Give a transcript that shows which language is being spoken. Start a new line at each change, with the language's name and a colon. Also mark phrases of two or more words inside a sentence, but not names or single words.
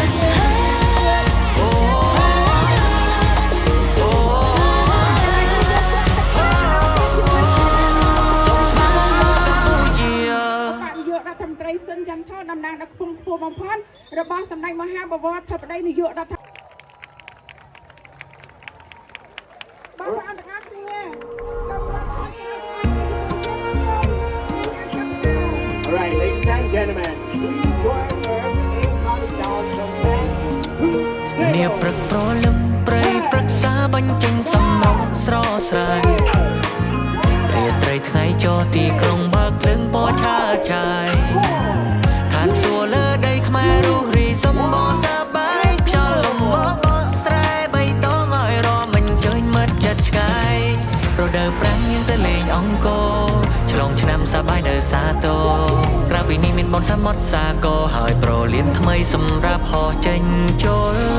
Khmer: សូមស្វាគមន៍មកកម្ពុជា រដ្ឋមន្ត្រីស៊ិនចន្ទថោតំណាងដល់ខ្ពង់ខ្ពស់បំផុតរបស់សម្ដេចមហាបវរធិបតីនាយករដ្ឋបងប្អូនទាំងអស់គ្នាសូមរាប់ថ្ងៃ
English: Alright, ladies and gentlemen, please join us in counting down from 10 to 0.
Khmer: នាព្រឹកប្រលឹមព្រៃព្រឹក្សាបញ្ចេញសំរងស្រស់ស្រាយរាត្រីថ្ងៃចោទីក្រុង បើកភ្លើងពណ៌ឆើតឆាយឋានសួគ៌លើដីខ្មែររុះរីសម្បូរសប្បាយខ្យល់លំមកបកស្រែបៃតងឲ្យរំអញ្ជើញមិត្តចិត្តឆ្ងាយរដូវប្រាំងយើងទៅលេងអង្គរឆ្លងឆ្នាំសប្បាយនៅសាទរក្រៅពីនេះមានបនសមុទ្រសាគរហើយប្រលានថ្មីសម្រាប់ហោះចេញចូល